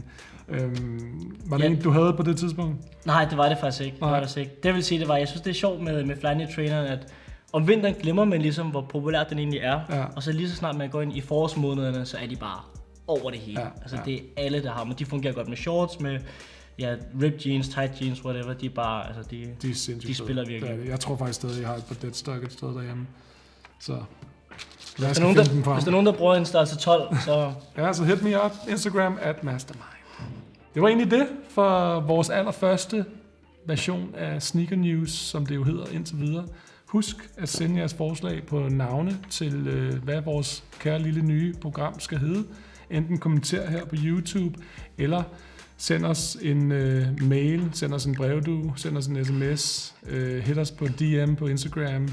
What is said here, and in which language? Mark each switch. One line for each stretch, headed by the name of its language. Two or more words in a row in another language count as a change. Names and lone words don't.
Danish: Var det en, du havde på det tidspunkt? Nej, det var det faktisk ikke. Det vil sige, jeg synes, det er sjovt med Flyknit Traineren, at om vinteren glemmer man ligesom, hvor populær den egentlig er. Ja. Og så lige så snart man går ind i forårsmånederne, så er de bare over det hele. Ja, altså det er alle, der har dem. De fungerer godt med shorts, med ja,
English: ripped jeans, tight jeans, whatever,
Danish: de er bare, altså De er sindssygt de spiller fede. virkelig. Det er det. Jeg tror faktisk stadig, jeg har et par deadstock et sted derhjemme. Så Hvis der er nogen, der bruger en størrelse 12, så... Ja, så
English: hit me up,
Danish: Instagram @mastermind. Det var egentlig det for vores allerførste version af Sneaker News, som det jo hedder indtil videre. Husk at sende jeres forslag på navne til, hvad vores kære lille nye program skal hedde. Enten kommenter her på YouTube, eller send os en mail, send os en brevdue, send os en sms, hit os på DM på Instagram.